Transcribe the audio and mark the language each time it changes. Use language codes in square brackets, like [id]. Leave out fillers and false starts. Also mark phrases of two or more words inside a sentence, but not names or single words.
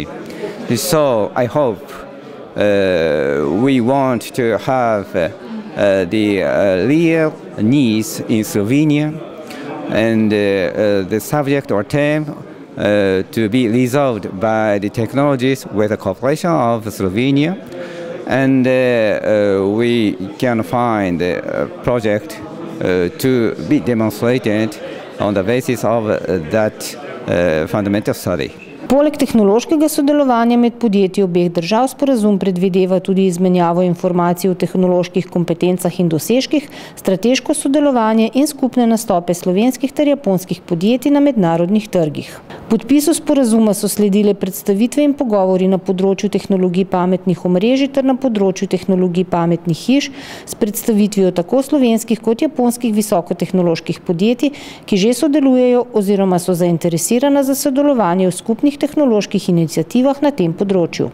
[en] So I hope we want to have the real needs in Slovenia and the subject or theme to be resolved by the technologies with the cooperation of Slovenia, and we can find a project to be demonstrated on the basis of that fundamental study. [sl] Poleg tehnološkega sodelovanja med podjetji obeh držav sporazum predvideva tudi izmenjavo informacij o tehnoloških kompetencah in dosežkih, strateško sodelovanje in skupne nastope slovenskih ter japonskih podjetij na mednarodnih trgih. Podpisu sporazuma so sledile predstavitve in pogovori na področju tehnologij pametnih omrežij ter na področju tehnologij pametnih hiš s predstavitvijo tako slovenskih kot japonskih visokotehnoloških podjetij, ki že sodelujejo oziroma so zainteresirana za sodelovanje v skupnih tehnoloških iniciativah na tem področju.